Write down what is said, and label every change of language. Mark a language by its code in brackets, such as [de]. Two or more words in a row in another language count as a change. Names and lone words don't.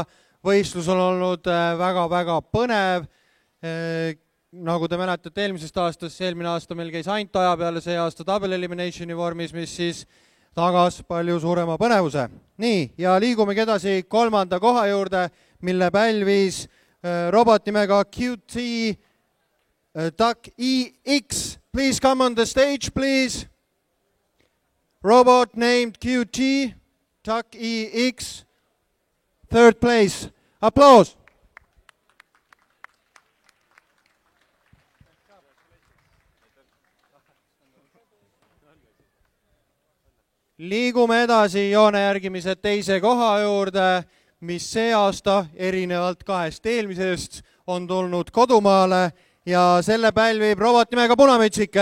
[et] Võistlus on olnud väga-väga põnev. Nagu te mäletate eelmisest aastast, eelmine aasta meil käis ainult aja peale, see aasta [en] double eliminationi [et] vormis, mis siis tagas palju suurema põnevuse. Nii, ja liigumegi edasi kolmanda koha juurde, mille pälvis robot nimega QT Duck EX. [en] Please come on the stage, please. Robot named QT Duck EX, third place. Applause. [et] Liigume edasi joone järgimise teise koha juurde, mis see aasta erinevalt kahest eelmisest on tulnud kodumaale ja selle pälvib robot nimega Punamütsike.